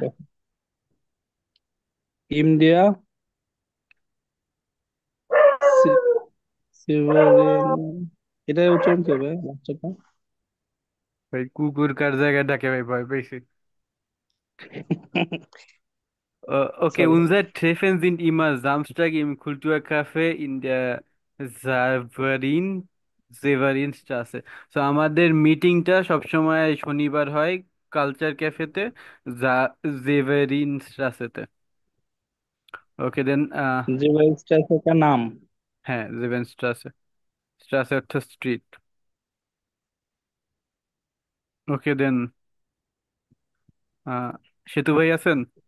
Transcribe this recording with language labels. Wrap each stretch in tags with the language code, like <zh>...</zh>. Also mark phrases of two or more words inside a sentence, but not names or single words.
<de>Kulturcafé। In der Se- Severin,</de> <bn>এটা উচ্চারণ কি হবে বাচ্চাটা? ভাই কুকুর কার জায়গায় ডাকে ভাই, ভয় পেয়েছি।</bn> <en>Okay, Sorry.</en> <de>unser Treffen sind immer Samstag im Kulturcafé in der Severinstraße.</de> <bn>So আমাদের মিটিংটা সবসময় শনিবার হয় কালচার ক্যাফেতে জেভেরিনস্ট্রাসেতে।</bn> <en>okay then,</en> <hi>जीवा स्टेशन का नाम।</hi> <bn>হ্যাঁ জেভেনস্ট্রাসে, স্ট্রাসে অর্থ স্ট্রিট।</bn> <en>okay then,</en> <bn>সেতু ভাই আছেন?</bn>